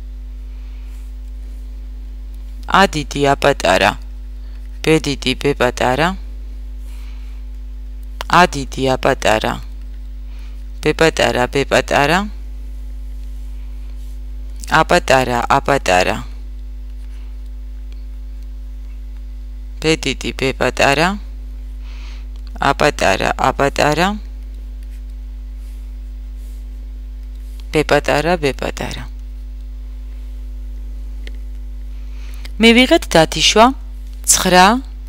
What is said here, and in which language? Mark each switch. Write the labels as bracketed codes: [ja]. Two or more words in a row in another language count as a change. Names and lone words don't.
[ka] A-D, A-A, B-D, B-A, A-D, A-A, B-A, B-A, A-A, A-A, B დიდი B პატარა A პატარა A პატარა B პატარა B პატარა მივიღეთ დათიშვა 9